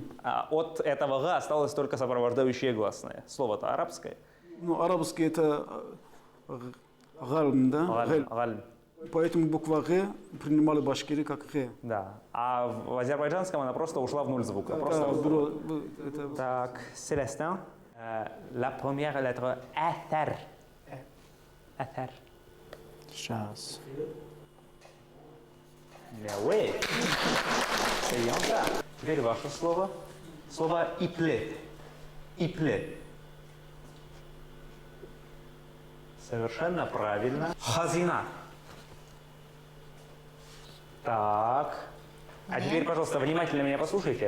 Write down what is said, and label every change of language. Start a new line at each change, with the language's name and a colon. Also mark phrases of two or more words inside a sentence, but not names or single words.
Russian: А от этого «г» осталось только сопровождающее гласное. Слово-то арабское. Ну, арабский это «гальм», да? «Галь», «Гэль». «галь». Поэтому буква «г» принимали башкиры как «г». Да. А в азербайджанском она просто ушла в нуль звука. Просто... Это Так,
French: Célestin. La première lettre «атар».
Russian: «Атар». Сейчас.
French: Mais oui. C'est bien ça.
Russian: Теперь ваше слово. Слово «ипле». «Ипле». Совершенно правильно. «Хазина». Так. А теперь, пожалуйста, внимательно меня послушайте.